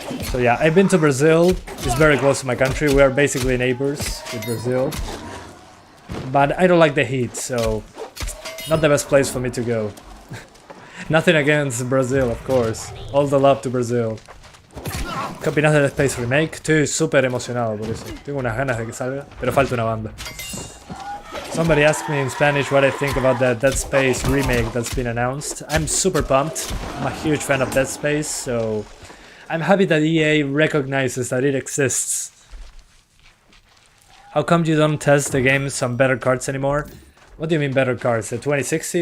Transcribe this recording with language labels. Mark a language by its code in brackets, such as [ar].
[en] So yeah, I've been to Brazil. It's very close to my country. We are basically neighbors with Brazil. But I don't like the heat, so not the best place for me to go. Nothing against Brazil, of course. All the love to Brazil. [es] ¿Qué opinas del Space Remake? Estoy súper emocionado por eso. Tengo unas ganas de que salga, pero falta una banda. [en] Somebody asked me in Spanish what I think about the Dead Space remake that's been announced. I'm super pumped. I'm a huge fan of Dead Space, so I'm happy that EA recognizes that it exists. How come you don't test the games on better cards anymore? What do you mean better cards? The 2060?